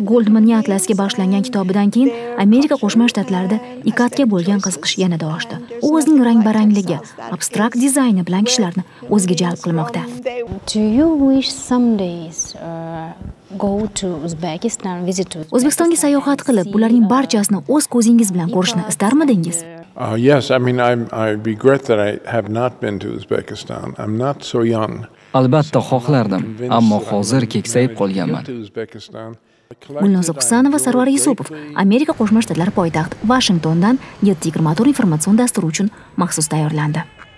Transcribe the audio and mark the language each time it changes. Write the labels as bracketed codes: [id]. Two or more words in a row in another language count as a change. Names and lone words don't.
[uz] Goldmanning atlasga bag'ishlangan kitobidan keyin Amerika Qo'shma Shtatlarida ikatga bo'lgan qiziqish yanada oshdi. U o'zining rang-barangligi, abstrakt dizayni bilan kishilarni o'ziga jalb qilmoqda. O'zbekistonga sayohat qilib, bularning barchasini o'z ko'zingiz bilan ko'rishni istarmidingiz? [en] Yes, I mean, I regret that I have not been to Uzbekistan. I'm not so young. [uz] Albatta xohlardim, ammo hozir keksayib qolganman. Gulnoza Husanova, Sarvar Yusupov, Amerika Qo'shma Shtatlari poytaxti Washingtondan 724 informatsion dasturi uchun maxsus tayyorlandi.